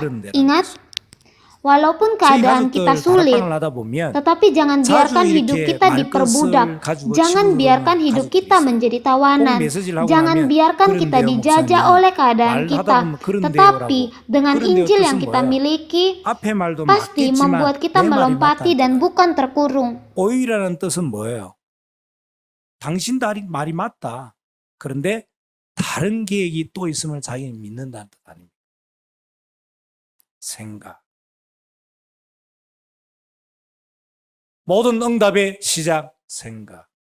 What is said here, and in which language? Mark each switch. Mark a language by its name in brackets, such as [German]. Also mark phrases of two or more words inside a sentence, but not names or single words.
[Indonesian] Ingat, walaupun keadaan kita sulit, tetapi jangan biarkan hidup kita diperbudak. Jangan biarkan hidup kita menjadi tawanan. Jangan biarkan kita dijajah oleh keadaan kita. Tetapi dengan Injil yang kita miliki, pasti membuat kita melompati dan bukan terkurung. [Korean] 오히려는 뜻은 뭐예요? 당신 말이 맞다. 그런데 다른 계획이 또 있음을 자기는 믿는다는 뜻 아닙니까? 생각. 모든 응답의 시작, 생각.